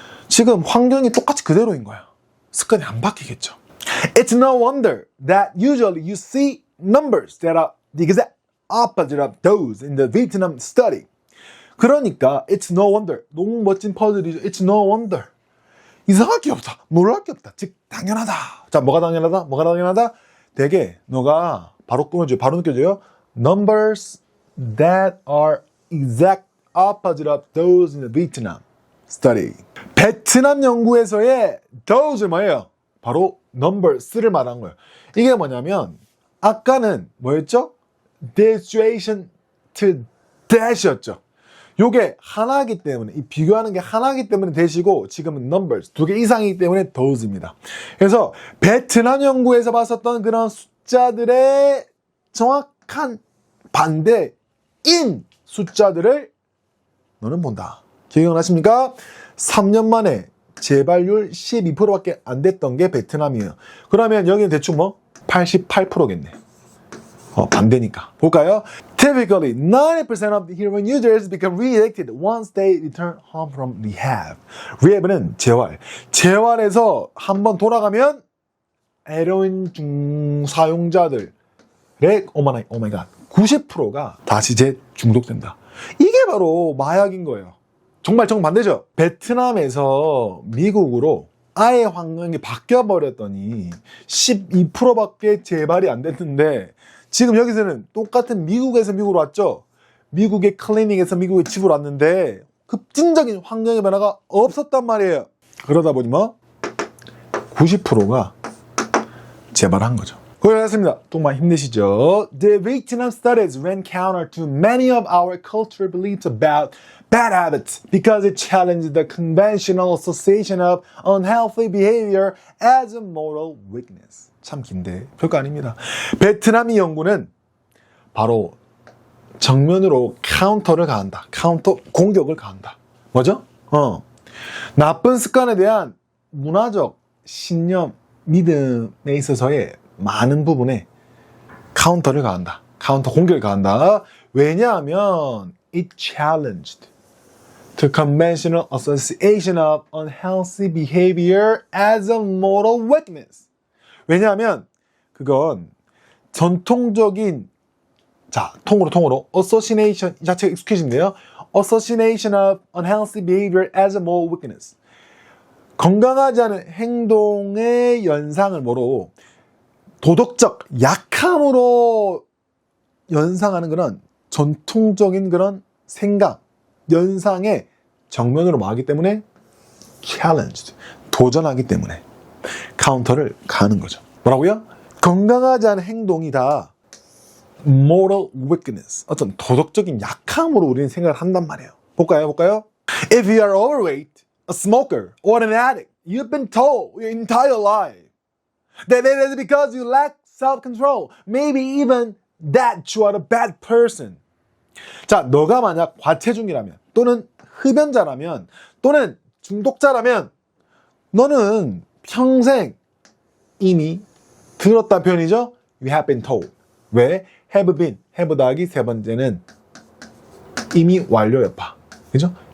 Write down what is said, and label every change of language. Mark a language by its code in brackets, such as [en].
[ko] 지금 환경이 똑같이 그대로인 거야. 습관이 안 바뀌겠죠. [en] It's no wonder that usually you see numbers that are the exact opposite of those in the Vietnam study. [ko] 그러니까 [en] it's no wonder. [ko] 너무 멋진 퍼즐이죠. [en] It's no wonder. [ko] 이상할 게 없다. 놀랄 게 없다. 즉 당연하다. 자, 뭐가 당연하다? 되게 너가 바로 느껴져요. [en] Numbers that are exact opposite of those in the Vietnam study. [ko] 베트남 연구에서의 those 뭐예요? 바로 numbers를 말한 거예요. 이게 뭐냐면 아까는 뭐였죠? [en] demonstration to dash [ko] 였죠. 요게 하나이기 때문에 이 비교하는 게 하나이기 때문에 대시고 지금은 numbers 두 개 이상이기 때문에 those입니다. 그래서 베트남 연구에서 봤었던 그런 숫자들의 정확한 반대인 숫자들을 너는 본다. 기억나십니까? 3년 만에 재발률 12%밖에 안 됐던 게 베트남이에요. 그러면 여기는 대충 88%겠네. 반대니까. 볼까요? [en] Typically, 90% of the heroin users become re-addicted once they return home from rehab. [ko] rehab는 재활. 재활에서 한번 돌아가면 헤로인 사용자들의 오마이갓 90%가 다시 재중독된다. 이게 바로 마약인 거예요. 정말 정반대죠. 베트남에서 미국으로 아예 환경이 바뀌어버렸더니 12%밖에 재발이 안 됐는데 지금 여기서는 똑같은 미국에서 미국으로 왔죠. 미국의 클리닉에서 미국의 집으로 왔는데 급진적인 환경의 변화가 없었단 말이에요. 그러다 보니 90%가 재발한 거죠. 고생하셨습니다. 정말 힘내시죠. [en] The Vietnam studies ran counter to many of our cultural beliefs about bad habits because it challenged the conventional association of unhealthy behavior as a moral weakness. [ko] 참 긴데 별거 아닙니다. 베트남이 연구는 바로 정면으로 카운터를 가한다. 카운터 공격을 가한다. 뭐죠? 나쁜 습관에 대한 문화적 신념, 믿음에 있어서의 많은 부분에 카운터를 가한다. 카운터 공격을 가한다. 왜냐하면 [en] it challenged the conventional association of unhealthy behavior as a moral weakness. [ko] 왜냐하면 그건 전통적인 통으로 association 이 자체가 익숙해진데요. [en] association of unhealthy behavior as a moral weakness. [ko] 건강하지 않은 행동의 연상을 도덕적 약함으로 연상하는 그런 전통적인 그런 생각, 연상의 정면으로 하기 때문에 challenged, 도전하기 때문에 카운터를 가는 거죠. 뭐라고요? 건강하지 않은 행동이 다 [en] moral weakness, [ko] 어떤 도덕적인 약함으로 우리는 생각을 한단 말이에요. 볼까요? [en] If you are overweight, a smoker, or an addict, you've been told your entire life that it is because you lack self-control. Maybe even that you are a bad person. [ko] 자, 너가 만약 과체중이라면 또는 흡연자라면 또는 중독자라면 너는 평생 이미 들었다 표현이죠. [en] You have been told. 왜? have been, have [ko] 더하기 세 번째는 이미 완료 여파. 그죠?